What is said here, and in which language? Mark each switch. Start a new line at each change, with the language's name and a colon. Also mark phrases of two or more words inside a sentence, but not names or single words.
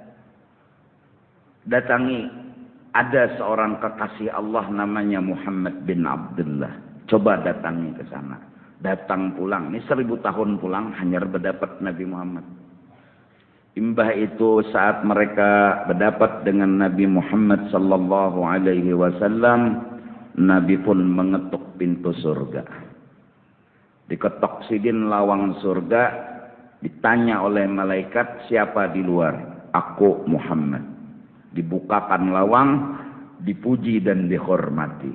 Banjar: Datangi.
Indonesian: Ada seorang kekasih Allah namanya Muhammad bin Abdullah.
Banjar: Coba datangi ke sana. Datang pulang. Ini 1000 tahun pulang hanya berdapat Nabi Muhammad. Imbah itu saat mereka berdapat dengan Nabi Muhammad
Arabic: صلى الله عليه وسلم,
Indonesian: Nabi pun mengetuk pintu surga.
Banjar: Diketok sidin lawang surga, ditanya oleh malaikat, siapa di luar?
Indonesian: Aku Muhammad.
Banjar: Dibukakan lawang, dipuji dan dihormati.